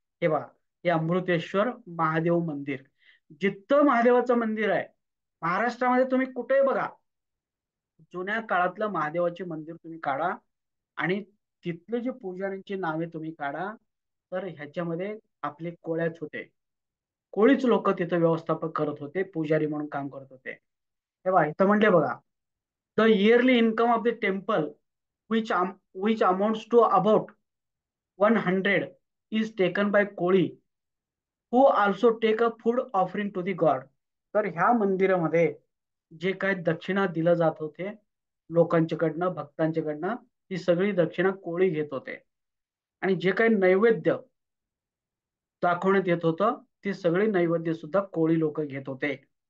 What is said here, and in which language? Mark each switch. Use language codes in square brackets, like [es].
[mr] हे बघा, हे अमृतेश्वर महादेव मंदिर. जिथं महादेवाचं मंदिर आहे महाराष्ट्रामध्ये, तुम्ही कुठेही बघा, जुन्या काळातलं महादेवाचे मंदिर तुम्ही काढा आणि तिथले जे पुजाऱ्यांची नावे तुम्ही काढा, तर ह्याच्यामध्ये आपले कोळ्याच होते. कोळीच लोक तिथं व्यवस्थापक करत होते, पुजारी म्हणून काम करत होते. हे बघा, इथं म्हणले बघा, [en] The yearly income of the temple which amounts to about 100 is taken by Koli who also take a food offering to the god. [mr] तर ह्या मंदिरामध्ये जे काही दक्षिणा दिलं जात होते लोकांच्याकडनं, भक्तांच्याकडनं, ती सगळी दक्षिणा कोळी घेत होते. आणि जे काही नैवेद्य दाखवण्यात येत होतं, ती सगळी नैवेद्य सुद्धा कोळी लोक घेत होते.